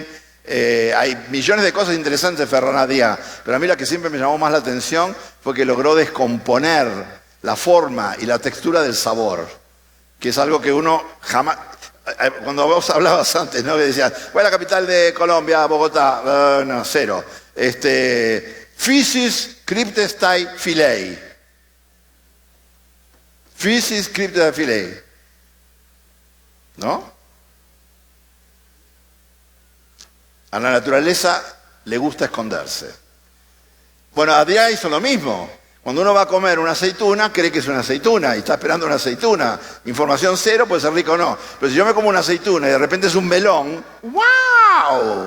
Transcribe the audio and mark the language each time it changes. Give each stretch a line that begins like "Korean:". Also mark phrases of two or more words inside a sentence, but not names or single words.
Spanish: Hay millones de cosas interesantes de Ferran Adrià, pero a mí la que siempre me llamó más la atención fue que logró descomponer la forma y la textura del sabor, que es algo que uno jamás... Cuando vos hablabas antes, ¿no? Que decías, ¿cuál es la capital de Colombia? Bogotá. No, cero.
Greek: φύσις κρύπτεσθαι φιλεῖ. φύσις κρύπτεσθαι φιλεῖ.
Spanish: ¿No? A la naturaleza le gusta esconderse. Bueno, Adrià hizo lo mismo. Cuando uno va a comer una aceituna, cree que es una aceituna y está esperando una aceituna. Información cero, puede ser rico o no. Pero si yo me como una aceituna y de repente es un melón, ¡wow!